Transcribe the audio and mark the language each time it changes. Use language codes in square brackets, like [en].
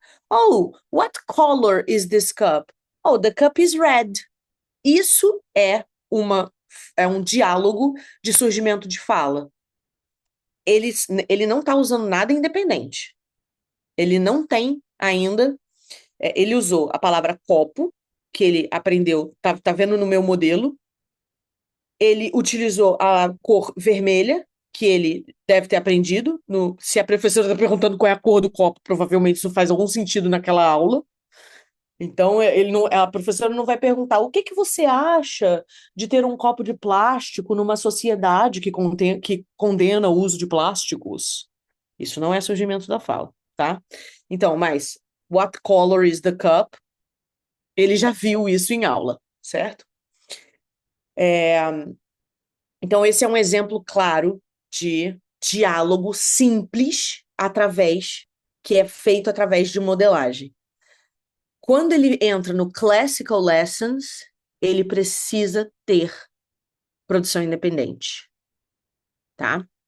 [en] Oh, what color is this cup? Oh, the cup is red. [pt] Isso é um diálogo de surgimento de fala. Ele não está usando nada independente. Ele não tem ainda. Ele usou a palavra copo, que ele aprendeu, tá vendo no meu modelo. Ele utilizou a cor vermelha, que ele deve ter aprendido. Se a professora está perguntando qual é a cor do copo, provavelmente isso faz algum sentido naquela aula. Então, a professora não vai perguntar o que você acha de ter um copo de plástico numa sociedade que condena o uso de plásticos. Isso não é surgimento da fala, tá? Então, mas [en] what color is the cup? [pt] Ele já viu isso em aula, certo? Então, esse é um exemplo claro de diálogo simples que é feito através de modelagem. Quando ele entra no Classical Lessons, ele precisa ter produção independente, tá?